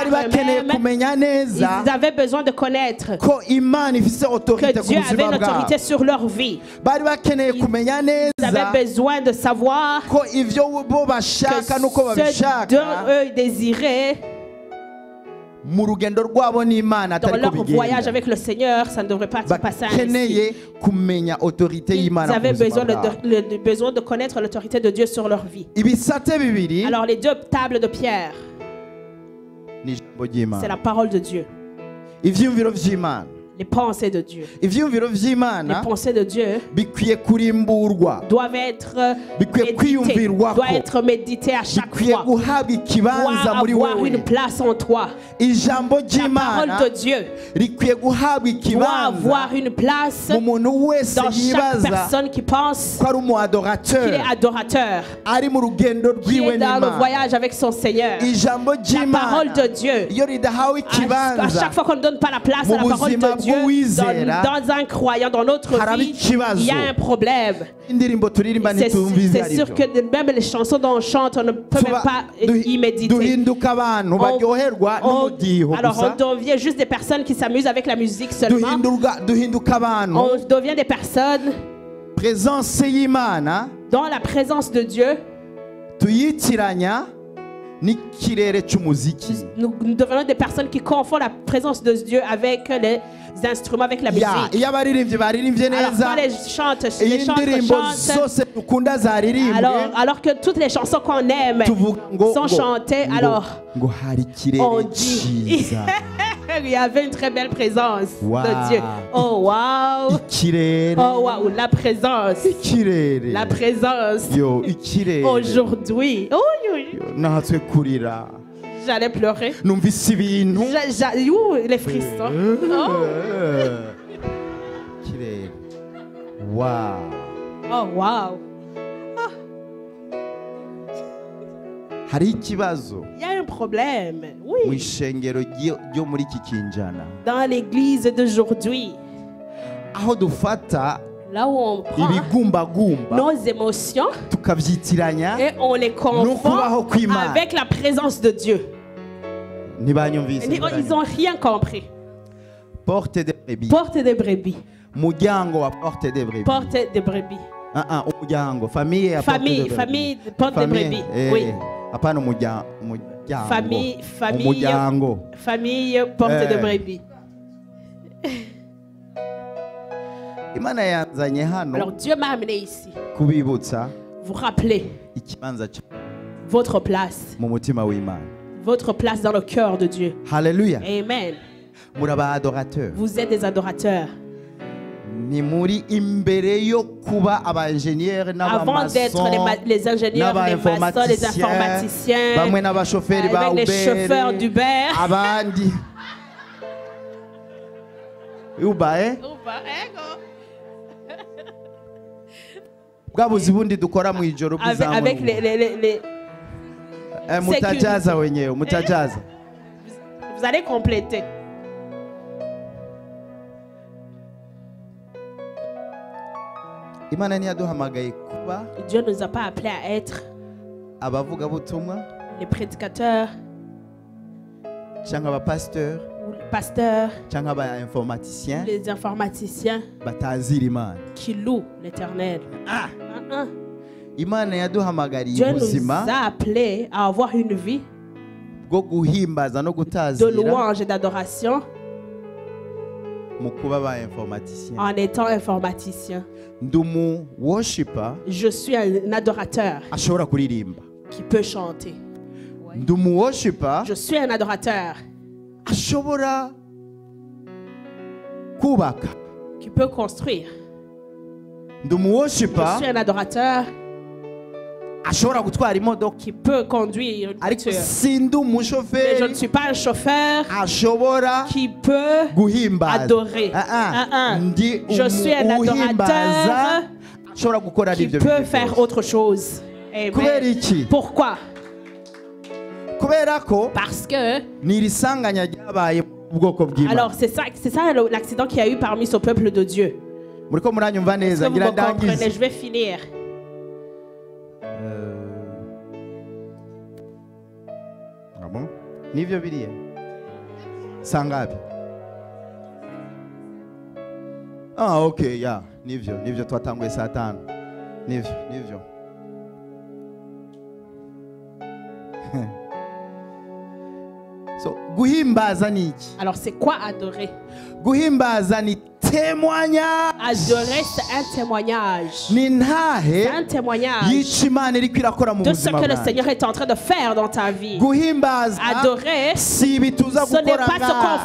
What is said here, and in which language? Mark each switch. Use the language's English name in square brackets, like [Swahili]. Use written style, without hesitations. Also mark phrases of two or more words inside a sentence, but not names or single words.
[Rundi] bari bakeneye [French] eux-mêmes. [Rundi] kumenya neza [French] Ils avaient besoin de connaître [Rundi] ko Imana ifise [French] que [Rundi] autorité ku [French] Dieu avait [Rundi] buzima [French] une [Rundi] bwabo. [French] autorité sur leur vie. [Rundi] Bari bakeneye kumenya [French] Ils [Rundi] neza [French] avaient besoin de savoir [Rundi] ko ivyo bo [French] que [Rundi] bashaka nuko [French] ce [Rundi] babishaka [French] dont eux désiraient [Rundi] mu rugendo rwabo n'Imana [French] dans [Rundi] atari [French] leur [Rundi] ko [French] voyage [Rundi] bigenda. [French] avec le Seigneur, ça ne devrait pas se passer ainsi. [Rundi] bakeneye kumenya autorité [French] Ils [Rundi] y'Imana ku [French] avaient [Rundi] buzima [French] besoin [Rundi] bwabo. [French] besoin de connaître l'autorité de Dieu sur leur vie. [Rundi] ibisate bibiri [French] Alors les deux tables de pierre, [Rundi] ni ijambo [French] c'est [Rundi] ry'Imana, [French] la parole de Dieu, [Rundi] ivyumviro vy'Imana. [French] les pensées de Dieu. [Rundi] ivyumviro [French] Les [Rundi] vy'Imana [French] pensées de Dieu [Rundi] bikwiye kurimburwa, [French] doivent être [Rundi] Bikwiye [French] méditées, [Rundi] kwiyumvirwako. [French] doivent être méditées à chaque [Rundi] bikwiye [French] fois. [Rundi] guhabwa ikibanza [French] Doit [Rundi] muri [French] avoir [Rundi] wewe. [French] une place en toi. [Rundi] ijambo [French] La parole [Rundi] ry'Imana [French] de Dieu [Rundi] rikwiye guhabwa [French] doit [Rundi] ikibanza [French] avoir une place [Rundi] mu muntu wese [French] dans chaque [Rundi] yibaza [French] personne qui pense [Rundi] ko ari [French] qu'il [Rundi] umuadorateur [French] est adorateur, [Rundi] ari mu rugendo [French] qui [Rundi] rwiwe [French] est dans le [Rundi] n'Imana. [French] voyage avec son Seigneur. [Rundi] ijambo [French] La parole de [Rundi] ry'Imana [French] Dieu, [Rundi] iyo ridahawe [French] à [Rundi] ikibanza [French] chaque fois qu'on ne donne pas la place à la [Rundi] mu [French] parole [Rundi] buzima [French] de Dieu, [Rundi] bw'uwizera, [French] dans un croyant, dans notre [Rundi] haraba [French] vie, [Rundi] ikibazo. [French] il y a un problème. [Rundi] indirimbo turirimba [French] C'est [Rundi] ntitumvize [French] c'est sûr que même les chansons dont on chante, on ne peut même pas y méditer. [Rundi] duhinduka abantu baryoherwa n'umudiho [French] Alors [Rundi] gusa. [French] on devient juste des personnes qui s'amusent avec la musique seulement. [Rundi] duhinduka abantu [French] On devient des personnes [Rundi] presence y'Imana [French] dans la présence de Dieu. [Rundi] tuyitiranya n'ikirere cy'umuziki. [French] Nous devenons des personnes qui confondent la présence de Dieu avec les instruments, avec la musique. [Rundi] iyo abaririmbyi baririmbye [French] Alors [Rundi] neza [French] quand les chantres [Rundi] iyi ndirimbo [French] chantent, [Rundi] zose dukunda zaririmbwe [French] alors que toutes les chansons qu'on aime [Rundi] tuvuga ngo [French] sont chantées, alors [Rundi] ngo hari [French] on [Rundi] ikirere [French] dit [Rundi] cyiza. [French] il y avait une très belle présence Wow. de Dieu. Oh wow! [Rundi] ikirere [French] Oh wow! La présence, [Rundi] ikirere [French] la présence. [Rundi] yo ikirere [French] Aujourd'hui, oh, [Rundi] Yo, nahatswe kurira [French] j'allais pleurer. [Rundi] numvise ibintu [French] Les frissons. Oh, [Rundi] ikirere wow. [French] oh wow! [Rundi] hari ikibazo [French] Il y a un problème. [Rundi] mu [French] Oui. [Rundi] ishengero ryo muri iki kinjana [French] Dans l'église d'aujourd'hui, [Rundi] aho dufata [French] là où on prend [Rundi] ibigumbagumba [French] nos émotions [Rundi] tukabyitiranya [French] et on les confond [Rundi] n'ukubaho kw'Imana. [French] avec la présence de Dieu. [Rundi] ntibanyumvise [French] Ils n'ont rien compris. porte de brebis Porte des brebis. [Rundi] muryango wa [French] porte de brebis Porte des brebis. [Rundi] umuryango. [French] Famille à Famille, famille, porte de brebis. Oui. [Rundi] Apana umuryango. [French] Famille, [Rundi] Umuryango. [French] famille, porte de brebis. [Rundi] Imana yanzanye hano [French] Alors Dieu m'a amené ici. [Rundi] kubibutsa [French] Vous rappelez [Rundi] ikibanza [French] votre place. [Rundi] mu mutima w'Imana. [French] Votre place dans le cœur de Dieu. [Rundi] Haleluya. Amen. Muraba adorateurs. [French] Vous êtes des adorateurs. [Rundi] Ni muri imbere yo kuba aba-ingénieurs [French] Avant d'être [Rundi] n'abamaçons [French] les ingénieurs, les maçons, les informaticiens, [Rundi] bamwe n'abashoferi ba [French] avec les chauffeurs Uber d'Uber. [Rundi] abandi Uber bwa buzi bundi dukora mu ijoro [French] Avec les [Rundi] mutajaza wenyewe mutajaza. [French] Vous allez compléter. [Rundi] Imana ntiyaduhamagaye kuba [French] Dieu ne nous a pas appelés à être [Rundi] abavugabutumwa [French] les prédicateurs [Rundi] cyangwa abapasiteurs [French] ou les pasteurs, [Rundi] cyangwa aba-informaticiens [French] les informaticiens [Rundi] batazira Imana. [French] qui louent l'Éternel. [Rundi] Imana yaduhamagariye [French] Dieu nous [Rundi] ubuzima [French] a appelés à avoir une vie [Rundi] bwo guhimbaza no [French] de [Rundi] gutazira [French] louange et d'adoration [Rundi] mu kuba aba-informaticiens. [French] en étant informaticien. [Rundi] Ndumu worshiper [French] Je suis un adorateur [Rundi] ashobora kuririmba. [French] qui peut chanter. [Rundi] Ndumu worshiper [French] Je suis un adorateur [Rundi] ashobora kubaka. [French] qui peut construire. [Rundi] Ndumu [French] Je [Rundi] worshiper [French] suis un adorateur [Rundi] ashobora gutwara imodoka. [French] qui peut conduire une [Rundi] Ariko [French] voiture. [Rundi] sindi [French] Mais je ne [Rundi] umushoferi [French] suis pas un chauffeur [Rundi] ashobora [French] qui peut [Rundi] guhimbaza. [French] adorer. [Rundi] Ndi [French] Je suis un [Rundi] uhimbaza [French] adorateur [Rundi] ashobora gukora [French] qui [Rundi] n'ibyo [French] peut [Rundi] bintu [French] faire [Rundi] byose. [French] autre chose. [Rundi] Kubera Amen. iki? [French] Pourquoi? [Rundi] Kubera ko [French] Parce que, [Rundi] ni irisanganya ryabaye mu bwoko bw'Imana. [French] alors c'est ça l'accident qu'il y a eu parmi ce peuple de Dieu. [Rundi] Muriko muranyumva [French] Est-ce [Rundi] neza [French] que vous [Rundi] ngira [French] me comprenez? [Rundi] ndangize. [French] Je vais finir. Ah bon? [Rundi] Nivyo biriya sangapi? Okay, ya nivyo twatanguye saa 5. Nivyo so guhimbaza ni iki? [French] Alors c'est quoi adorer? [Rundi] Guhimbaza ni témoignage. [French] Adorer, c'est un témoignage. [Rundi] Ni ntahe [French] C'est un témoignage [Rundi] yica Imana iriko irakora mu [French] de ce [Rundi] buzima [French] que le [Rundi] bwawe. [French] Seigneur est en train de faire dans ta vie. [Rundi] Guhimbaza [French] Adorer, [Rundi] si ibi tuza [French] ce n'est [Rundi] gukora [French] pas ce qu'on [Rundi] ngaha.